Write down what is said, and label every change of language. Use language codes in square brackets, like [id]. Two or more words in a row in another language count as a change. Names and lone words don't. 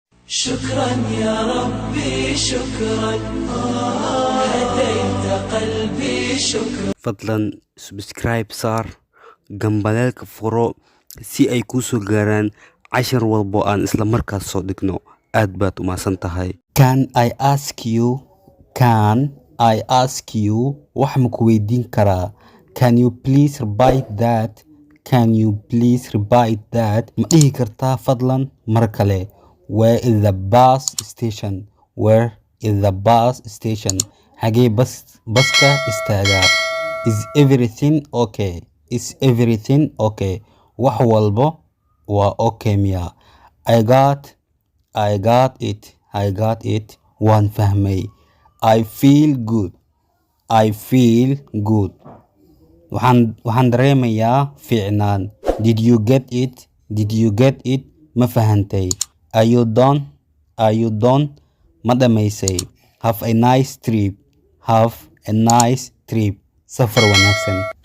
[ar] شكرا يا ربي شكرا، هديت قلبي شكرا. [so] fadlan subscribe saar gambaleelka furo si ay kuu soo gaaraan cashar walbo aan isla markaas soo dhigno. aad baad u mahadsan tahay. [en] Can I ask you [so] wax ma ku weydiin karaa? [en] Can you please repeat that? [so] Ma dhihi kartaa fadlan mar kale? [en] Where is the bus station? [so] Xagee baska istaagaa? [en] Is everything okay? [so] Wax walbo waa okay miya? [en] I got it. [so] Waan fahmay. [en] I feel good. [so] Waxaan dareemayaa fiicnaan. [en] Did you get it? [so] Ma fahantay? [en] Are you done? [so] Ma dhamaysay? [en] Have a nice trip. [so] Safar wanaagsan.